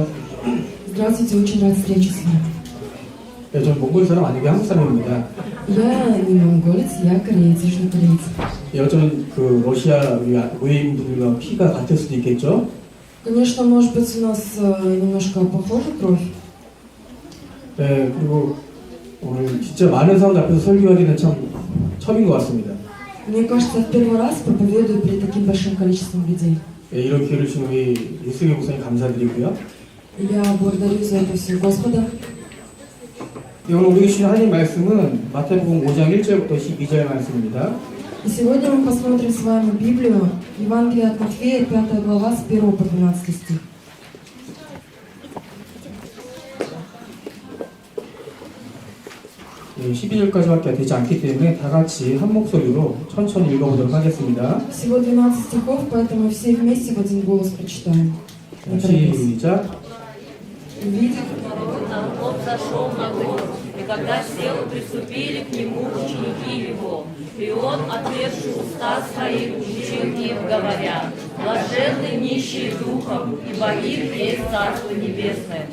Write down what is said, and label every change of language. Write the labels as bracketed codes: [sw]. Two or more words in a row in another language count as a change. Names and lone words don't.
[ru] Здравствуйте, очень рад встрече с вами. [ko] 네, 저는 몽골 사람 아니고 한국 사람입니다. [ru] Я не монголец, я кореец, южнокореец. [ko] 예, 어쩌면 그 러시아 우리 외인분들과 피가 같을 수도 있겠죠. [ru] Конечно, может быть, у нас немножко похожа кровь. [ko] 네, 그리고 오늘 진짜 많은 사람들 앞에서 설교하기는 참 처음인 것 같습니다. [ru] Мне кажется, я в первый раз проповедую перед таким большим количеством людей. [ko] 예, 이런 기회를 주신 우리 유승희 목사님 감사드리고요. [ru] Я благодарю за это все Господа. [ko] 예, 오늘 우리에게 주신 하나님 말씀은 마태복음 5장 1절부터 12절 말씀입니다. [ru] И сегодня мы посмотрим с вами Библию, Евангелие от Матфея, 5 глава, с 1 по 12 стих. [ko] 예, 12절까지밖에 되지 않기 때문에 다 같이 한 목소리로 천천히 읽어보도록 하겠습니다. [ru] Всего 12 стихов, поэтому все вместе в один голос прочитаем. Не торопись. [ko] 시작. [ru] Увидев Народ зашел на гору, и когда сел, приступили к нему ученики его. И он, отверши уста свои, учил их, говоря: блаженны нищие духом, ибо их есть Царство Небесное.